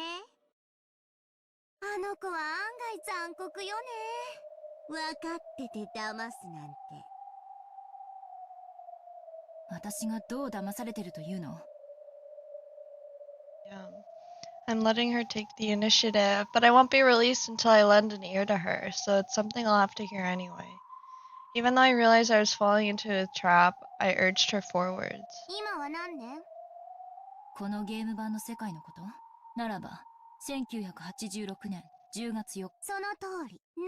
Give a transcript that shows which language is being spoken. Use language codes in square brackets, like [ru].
[ja] あの子は案外残酷よね。分かってて騙すなんて。私がどう騙されてるというの？ [en] Yeah. I'm letting her take the initiative, but I won't be released until I lend an ear to her, so it's something I'll have to hear anyway. Even though I realized I was falling into a trap, I urged her forwards. [ja] 今は何年？このゲーム版の世界のこと？ならば1986年10月4日。その通り。